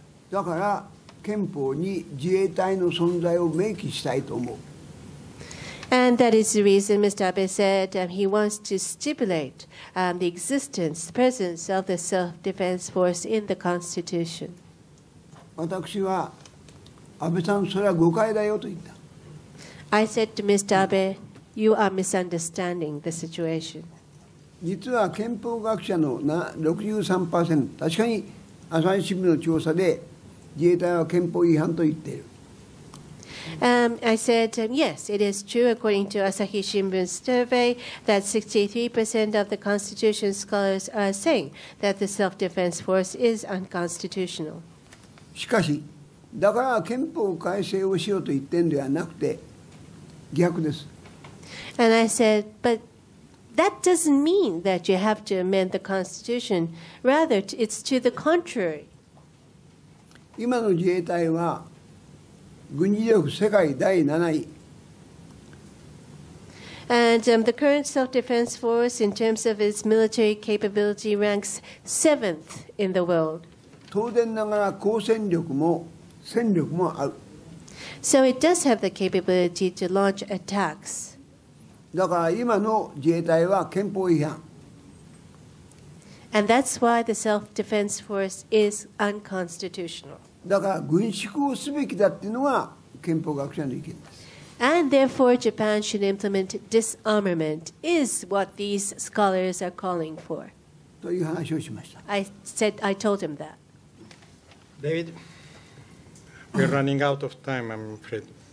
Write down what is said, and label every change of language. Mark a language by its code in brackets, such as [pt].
[ja] だから憲法に自衛隊の存在を明記したいと思う。 [en] And that is the reason Mr. Abe said he wants to stipulate the existence, the presence of the self-defense force in the Constitution. [ja] 私は安倍さんそれは誤解だよと言った。 [en] I said to Mr. Abe, you are misunderstanding the situation. [ja] 実は憲法学者の 63%、確かに朝日新聞の調査で自衛隊は憲法違反と言っている。 [en] I said, yes, it is true, according to Asahi Shimbun's survey, that 63% of the Constitution scholars are saying that the self-defense force is unconstitutional. [ja] しかし、だから憲法改正をしようと言ってるんではなくて、逆です。 [en] And I said, but that doesn't mean that you have to amend the Constitution. Rather, it's to the contrary. [ja] 今の自衛隊は軍事力世界第7位。 [en] And the current self-defense force, in terms of its military capability, ranks 7th in the world. [ja] 当然ながら高戦力も戦力もある。 [en] So it does have the capability to launch attacks. [ja] だから今の自衛隊は憲法違反。 [en] And that's why the self-defense force is unconstitutional. [ja] だから軍縮をすべきだっていうのが憲法学者の意見です。 [en] And therefore, Japan should implement disarmament, is what these scholars are calling for. [ja] という話をしました。 [en] I told him that. David, we're running out of time, I'm afraid.